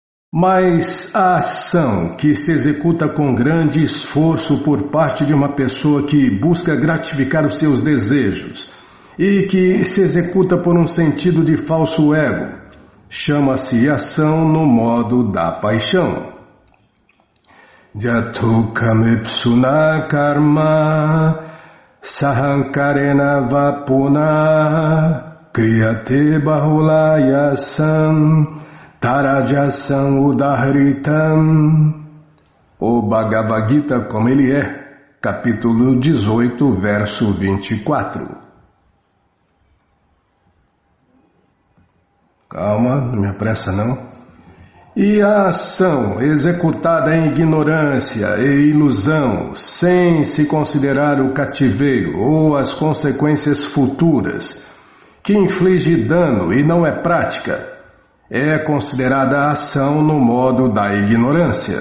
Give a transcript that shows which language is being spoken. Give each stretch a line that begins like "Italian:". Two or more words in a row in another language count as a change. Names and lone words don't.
Portuguese: Mas a ação que se executa com grande esforço por parte de uma pessoa que busca gratificar os seus desejos e que se executa por um sentido de falso ego, chama-se ação no modo da paixão.
Sanskrit: Jatu kamipsuna karma sahankarena vapuna kriyate bahulayasam tarajasam udahritam.
Portuguese: O Bhagavad Gita como ele é, capítulo 18, verso 24. Calma, não me apressa não. E a ação executada em ignorância e ilusão, sem se considerar o cativeiro ou as consequências futuras, que inflige dano e não é prática, é considerada ação no modo da ignorância.